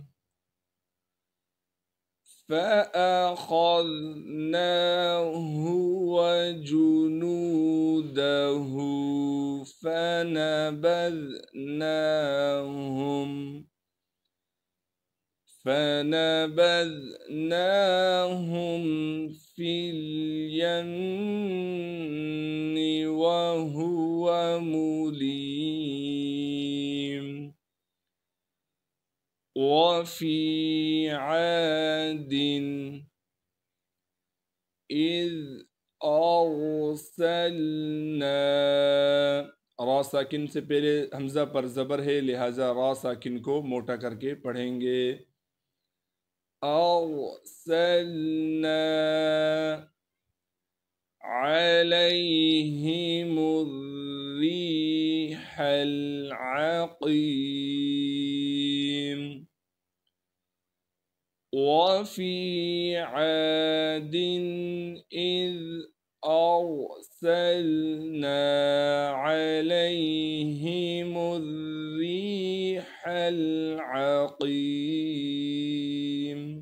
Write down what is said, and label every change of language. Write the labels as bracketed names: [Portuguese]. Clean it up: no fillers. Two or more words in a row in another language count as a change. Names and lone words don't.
[Arabic] فأخذناه وجنوده فنبذناهم في اليم وهو مليم. وفي عاد إذ أرسلنا. [Urdu] را ساکن سے پہلے ہمزہ پر زبر ہے، لہٰذا را ساکن کو موٹا کرکے پڑھیں گے. [Arabic] أرسلنا عليهم الريح العقيم. وفي عاد إذ أرسلنا عليهم الريح العقيم.